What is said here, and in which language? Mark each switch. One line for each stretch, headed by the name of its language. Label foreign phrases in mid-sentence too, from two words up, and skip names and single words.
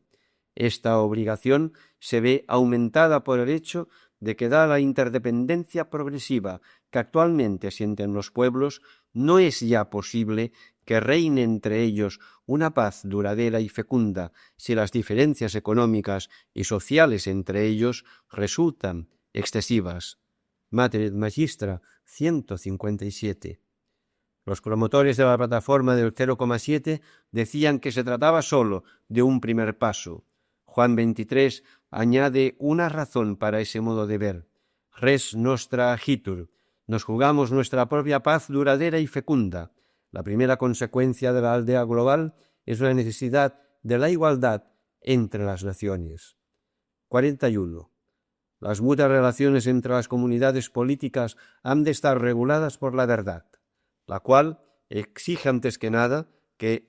Spanish: Esta obligación se ve aumentada por el hecho de que, dada la interdependencia progresiva que actualmente sienten los pueblos, no es ya posible que reine entre ellos una paz duradera y fecunda si las diferencias económicas y sociales entre ellos resultan excesivas. Mater et Magistra 157. Los promotores de la plataforma del 0,7 decían que se trataba sólo de un primer paso. Juan 23 añade una razón para ese modo de ver.
Latin: Res nostra agitur.
Spanish: Nos jugamos nuestra propia paz duradera y fecunda. La primera consecuencia de la aldea global es la necesidad de la igualdad entre las naciones. 41. Las mutuas relaciones entre las comunidades políticas han de estar reguladas por la verdad, la cual exige antes que nada que